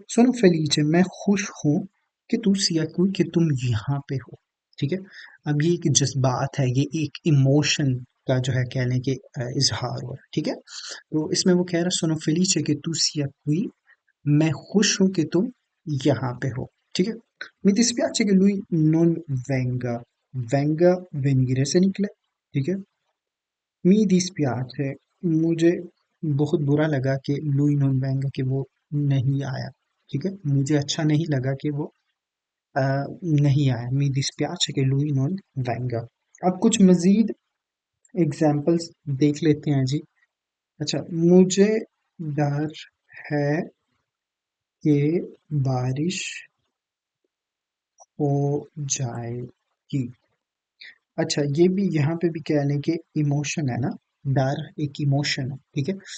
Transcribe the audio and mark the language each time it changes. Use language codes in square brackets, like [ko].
[hi] सोनो फेलिce, मैं खुश हूँ कि तू सिया क्यों, कि तुम यहाँ पे हो, ठीक है। अब ये एक जज्बात है, ये एक इमोशन का जो है कहने के इजहार हो, ठीक है। तो इसमें वो कह रहा है सोनो फेलिce कि तू सिया qui, मैं खुश हूँ कि तुम यहाँ पे हो, ठीक है। [it] Mi dispiace che lui non venga, venga venire [hi] से निकला, ठीक है। मी dispiace, मुझे बहुत बुरा लगा कि [it] lui non venga, [hi] कि वो नहीं आया, ठीक है, मुझे अच्छा नहीं लगा कि वो नहीं आया। [it] मी dispiace che lui non venga। [hi] अब कुछ मजीद एग्जाम्पल्स देख लेते हैं जी। अच्छा, मुझे डर है कि बारिश हो जाएगी। अच्छा, ये भी यहाँ पे भी कह लें कि इमोशन है ना, डर एक इमोशन है, ठीक है।